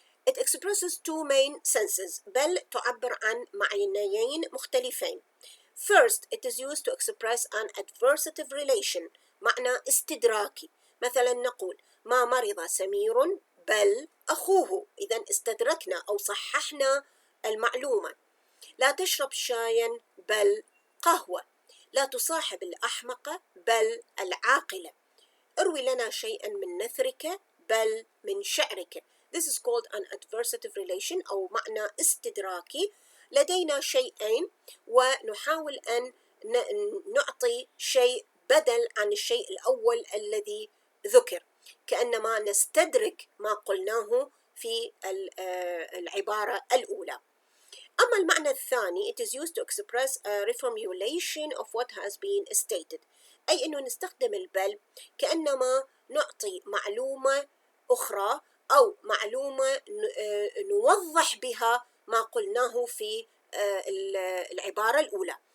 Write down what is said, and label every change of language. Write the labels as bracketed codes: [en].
[en] It expresses two main senses. [ar] بل تعبر عن معنيين مختلفين. [en] First, it is used to express an adversative relation، [ar] معنى استدراكي. مثلا نقول: ما مرض سمير بل أخوه. إذن استدركنا أو صححنا المعلومة. لا تشرب شايا بل قهوة. لا تصاحب الأحمق بل العاقلة. اروي لنا شيئا من نثرك بل من شعرك. [en] This is called an adversative relation [ar] أو معنى استدراكي. لدينا شيئين ونحاول أن نعطي شيء بدل عن الشيء الأول الذي ذكر، كأنما نستدرك ما قلناه في العبارة الأولى. أما المعنى الثاني [en] it is used to express a reformulation of what has been stated، [ar] أي أنه نستخدم البل كأنما نعطي معلومة أخرى أو معلومة نوضح بها ما قلناه في العبارة الأولى.